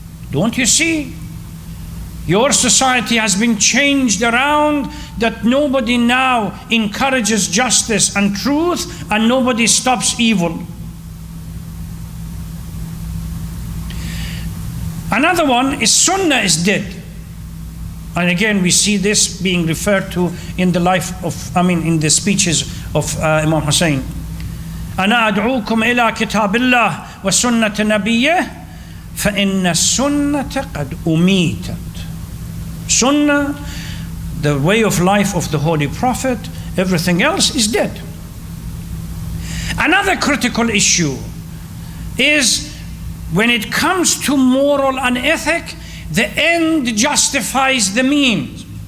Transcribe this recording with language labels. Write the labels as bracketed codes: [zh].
[en] Don't you see? Your society has been changed around that nobody now encourages justice and truth, and nobody stops evil. Another one is Sunnah is dead. And again, we see this being referred to in the in the speeches of Imam Hussein. [ar] أنا أدعوكم إلى كتاب الله وسنة نبيه فإن السنة قد أميتت. [en] Sunnah, the way of life of the Holy Prophet, everything else is dead. Another critical issue is when it comes to moral and ethic, the end justifies the means.